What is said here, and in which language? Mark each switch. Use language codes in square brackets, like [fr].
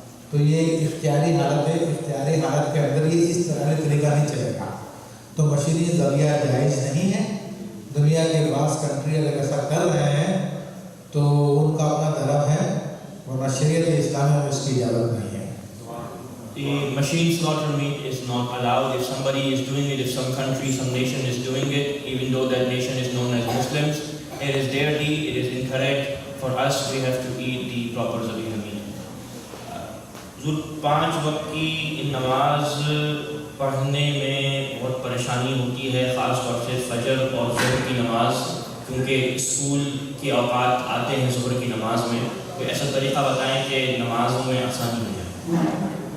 [ur] تو یہ اختیاری حالت ہے، اختیاری حالت کے اندر یہ اس طرح کا طریقہ نہیں چلے گا. تو مشینی ذبیحہ جائز نہیں ہے. دنیا کے بعض کنٹری اگر ایسا کر رہے ہیں تو ان کا اپنا طرف ہے، ورنہ شریعت اسلامیہ میں اس کی اجازت نہیں ہے. [en] The machine slaughter meat is not allowed. If somebody is doing it, if some country, some nation is doing it, even though that nation is known as Muslims, it is their deed, it is incorrect. For us, we have to eat the proper zabiha meat. [ur] حضور 5 وقت کی نماز پڑھنے میں بہت پریشانی ہوتی ہے، خاص طور سے فجر اور ظہر کی نماز، کیونکہ اسکول کے اوقات آتے ہیں ظہر کی نماز میں، کوئی ایسا طریقہ بتائیں کہ نمازوں میں آسانی ہو جائے۔